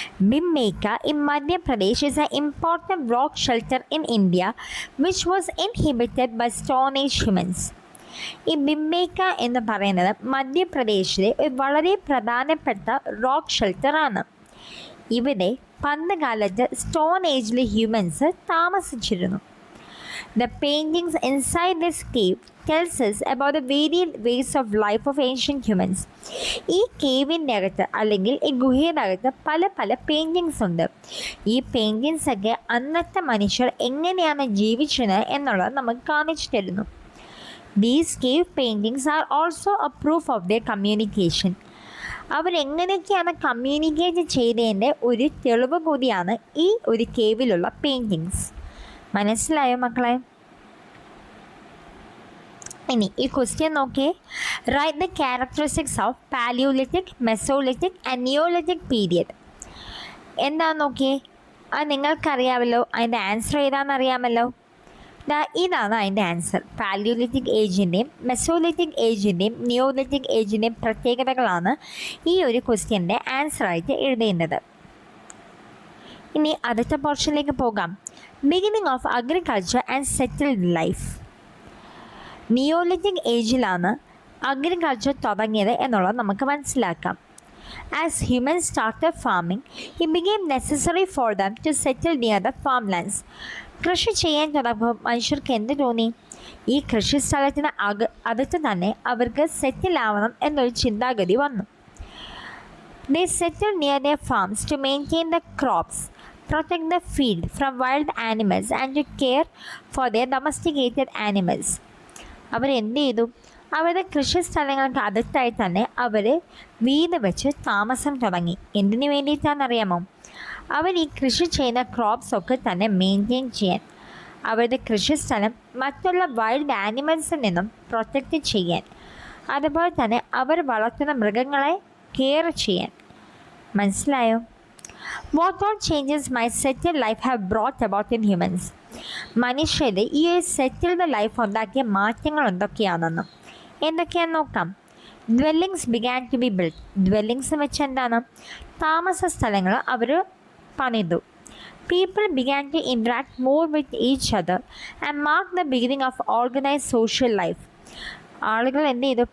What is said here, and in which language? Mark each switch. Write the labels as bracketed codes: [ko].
[en] Bhimbetka in Madhya Pradesh is an important rock shelter in India which was inhabited by Stone Age humans. [ml] ഈ ബിംബേക്ക എന്ന് പറയുന്നത് മധ്യപ്രദേശിലെ ഒരു വളരെ പ്രധാനപ്പെട്ട റോക്ക് ഷെൽട്ടറാണ്. ഇവിടെ പണ്ട് കാലത്ത് സ്റ്റോൺ ഏജിലെ ഹ്യൂമൻസ് താമസിച്ചിരുന്നു. [en] The paintings inside this cave tells us about the varied ways of life of ancient humans. [ml] ഈ കേവിൻ്റെ അകത്ത് അല്ലെങ്കിൽ ഈ ഗുഹയുടെ അകത്ത് പല പല പെയിൻറ്റിങ്സ് ഉണ്ട്. ഈ പെയിൻറ്റിങ്സ് ഒക്കെ അന്നത്തെ മനുഷ്യർ എങ്ങനെയാണ് ജീവിച്ചത് എന്നുള്ളത് നമുക്ക് കാണിച്ചു തരുന്നു. [en] These cave paintings are also a proof of their communication. [ml] അവരെങ്ങനെയൊക്കെയാണ് communicate ചെയ്തതിൻ്റെ ഒരു തെളിവ് കൂടിയാണ് ഈ ഒരു കേവിലുള്ള പെയിൻറ്റിങ്സ്. മനസ്സിലായോ മക്കളെ? ഇനി ഈ ക്വസ്റ്റ്യൻ നോക്കിയേ. [en] Write the characteristics of palaeolithic, mesolithic and neolithic period. [ml] എന്താണെന്ന് നോക്കിയേ. അത് നിങ്ങൾക്കറിയാമല്ലോ. അതിൻ്റെ ആൻസർ ഏതാണെന്ന് അറിയാമല്ലോ. ഇതാണ് അതിൻ്റെ ആൻസർ. പാലിയോലിറ്റിക് ഏജിൻ്റെയും മെസോലിറ്റിക് ഏജിൻ്റെയും നിയോലിറ്റിക് ഏജിൻ്റെയും പ്രത്യേകതകളാണ് ഈ ഒരു ക്വസ്റ്റ്യൻ്റെ ആൻസറായിട്ട് എഴുതേണ്ടത്. ഇനി അടുത്ത പോർഷനിലേക്ക് പോകാം. [en] Beginning of agriculture and settled life. [ml] നിയോലിറ്റിക് ഏജിലാണ് agriculture തുടങ്ങിയത് എന്നുള്ളത് നമുക്ക് മനസ്സിലാക്കാം. [en] As humans started farming, it became necessary for them to settle near the farmlands. [ml] കൃഷി ചെയ്യാൻ തുടങ്ങുമ്പോൾ മനുഷ്യർക്ക് എന്ത് തോന്നി? ഈ കൃഷി സ്ഥലത്തിന് അടുത്ത് തന്നെ അവർക്ക് സെറ്റിൽ ആവണം എന്നൊരു ചിന്താഗതി വന്നു. [en] They settled near their farms to maintain the crops, protect the field from wild animals and to care for their domesticated animals. [ml] അവരെന്ത് ചെയ്തു? അവരുടെ കൃഷി സ്ഥലങ്ങൾക്ക് അടുത്തായി തന്നെ അവർ വീട് വെച്ച് താമസം തുടങ്ങി. എന്തിനു വേണ്ടിയിട്ടാണെന്നറിയാമോ? അവർ ഈ കൃഷി ചെയ്യുന്ന ക്രോപ്സ് ഒക്കെ തന്നെ മെയിൻറ്റെയിൻ ചെയ്യാൻ, അവരുടെ കൃഷിസ്ഥലം മറ്റുള്ള വൈൽഡ് ആനിമൽസിൽ നിന്നും പ്രൊട്ടക്റ്റ് ചെയ്യാൻ, അതുപോലെ തന്നെ അവർ വളർത്തുന്ന മൃഗങ്ങളെ കെയർ ചെയ്യാൻ. മനസ്സിലായോ? [en] What all changes my settled life have brought about in humans? [ml] മനുഷ്യരുടെ ഈ സെറ്റിൽഡ് ലൈഫ് ഉണ്ടാക്കിയ മാറ്റങ്ങൾ എന്തൊക്കെയാണെന്ന് നോക്കാം. [en] Dwellings began to be build. [ml] Dwellings വെച്ച് എന്താണ്? താമസ സ്ഥലങ്ങൾ അവർ പണിതു. [en] People began to interact more with each other and mark the beginning of organised social life. [ml] ആളുകൾ എന്ത് ചെയ്തു?